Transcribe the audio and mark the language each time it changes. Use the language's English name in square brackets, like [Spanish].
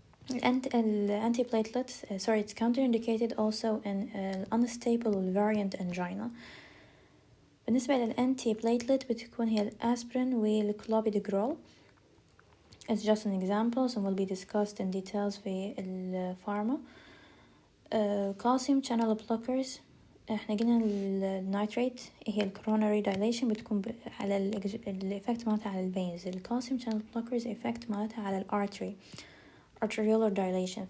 [English] antiplatelets it's counterindicated also in unstable variant angina. [Arabic] بالنسبة للانتيبليتلت بتكون هي الأسبرين والكلوبيدوغرول. [English] It's just an example and will be discussed in details [Arabic] في الفارما. calcium channel blockers احنا قلنا النيتريت هي الكوروناري دايليشن بتكون على الإفكت مالتها على الفينز. الكالسيوم channel blockers إفكت مالتها على الارتري arterial dilation.